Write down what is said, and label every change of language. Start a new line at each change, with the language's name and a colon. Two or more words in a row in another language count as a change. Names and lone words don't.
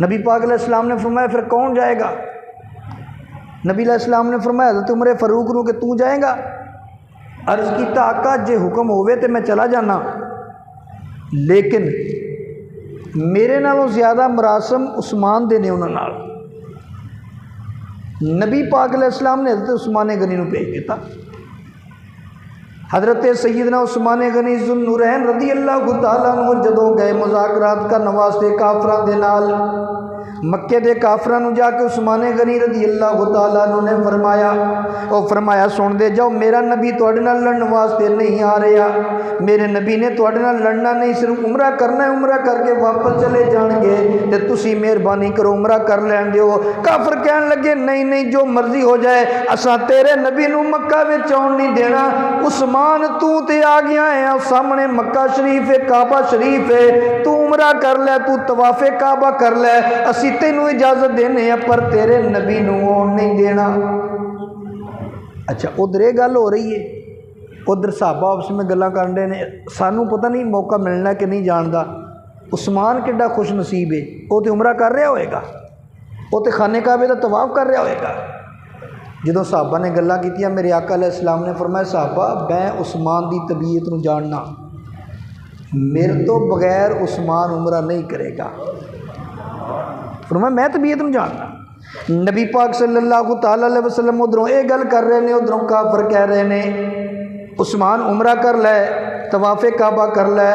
Urdu: نبی پاک علیہ السلام نے فرمایا پھر کون جائے گا؟ نبی علیہ السلام نے فرمایا حضرت عمر فاروق نوں کہ تو جائے گا.
Punjabi: عرض کیتا آقا جے حکم ہووے تو میں چلا جانا، لیکن میرے نالوں زیادہ مراسم عثمان دے نے اونہاں نال. نبی پاک علیہ السلام نے حضرت عثمان غنی نو بھیج دیتا۔ حضرت سیدنا عثمان غنی ذوالنورین رضی اللہ تعالیٰ عنہ جدوں گئے مذاکرات کرن واسطے کافراں دے نال، مکے دے کافراں نو جا کے عثمان غنی رضی اللہ تعالیٰ عنہ نے فرمایا سن دے جاؤ، میرا نبی تواڈے نال لڑن واسطے نہیں آ رہا، میرے نبی نے تواڈے نال لڑنا نہیں، صرف عمرہ کرنا ہے، عمرہ کر کے واپس چلے جان گے، تے تسی مہربانی کرو عمرہ کر لین دیو۔ کافر کہن لگے نہیں نہیں جو مرضی ہو جائے، اساں تیرے نبی نو مکہ وچ آن نہیں دینا، عثمان تو تے آ گیا ہے، سامنے مکہ شریف ہے، کعبہ شریف ہے، تو عمرہ کر لے، تو طواف کعبہ کر لے، اسی تینوں اجازت دینے ہیں پر تیرے نبی نو آن نہیں دینا۔ اچھا ادھر یہ گل ہو رہی ہے، ادھر صحابہ آپس میں گلاں کر رہے ہیں، سانوں پتہ نہیں موقع ملنا کہ نہیں جاندا۔ عثمان کیڈا خوش نصیب ہے، وہ تو عمرہ کر رہا ہوئے گا، وہ تو خانہ کعبے دا طواف کر رہا ہوئے گا۔ جدوں صحابہ نے گلاں کیتیاں، میرے آقا علیہ السلام نے فرمایا صحابہ میں عثمان دی طبیعت نو جاننا، میرے تو بغیر عثمان عمرہ نہیں کرے گا۔ فرمایا میں طبیعت نو جاننا۔ نبی پاک صلی اللہ تعالی علیہ وسلم ادھروں یہ گل کر رہے ہیں، ادھروں کافر کہہ رہے ہیں عثمان عمرہ کر لے، طواف کعبہ کر لے۔